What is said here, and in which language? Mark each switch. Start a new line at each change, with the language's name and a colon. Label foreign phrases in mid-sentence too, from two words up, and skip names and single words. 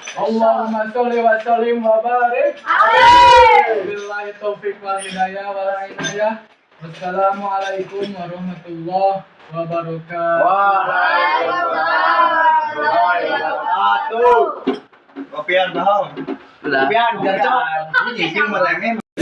Arabic: اللهم صل وسلم وبارك. Amin. بالله التوفيق والهداية والعناية. والسلام عليكم ورحمة الله وبركاته. وعليكم السلام ورحمة الله وبركاته. Kopian bahong. Kopian, gacok.
Indonesian: Ini sih merengek.